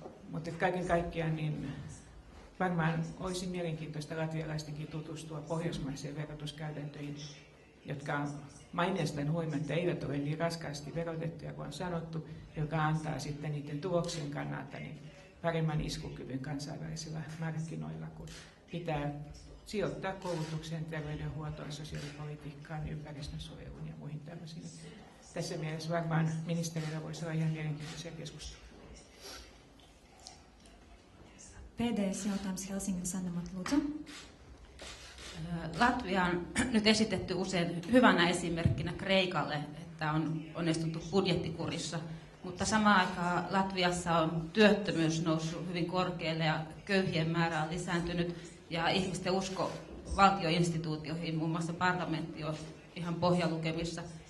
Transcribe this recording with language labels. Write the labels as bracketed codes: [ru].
[fi] Mutta kaiken kaikkiaan niin varmaan olisi mielenkiintoista latvialaistenkin tutustua pohjoismaiseen verotuskäytäntöihin, jotka maineestaan huolimatta eivät ole niin raskaasti verotettuja kuin on sanottu, joka antaa sitten niiden tuloksien kannalta niin paremman iskukyvyn kansainvälisillä markkinoilla, kun pitää sijoittaa koulutukseen, terveydenhuoltoon, sosiaalipolitiikkaan, ympäristönsuojeluun ja muihin tämmöisiin. Tässä mielessä varmaan ministerillä voisi olla ihan mielenkiintoisia keskusteluja. [lv] Pēdējais jautājums Helsingin Sanomat, lūdzu. [fi] Latvia on nyt esitetty usein hyvänä esimerkkinä Kreikalle, että on onnistuttu budjettikurissa, mutta samaan aikaan Latviassa on työttömyys noussut hyvin korkealle ja köyhien määrä on lisääntynyt ja ihmisten usko valtioinstituutioihin, muun muassa parlamentti on ihan pohjalukemissa.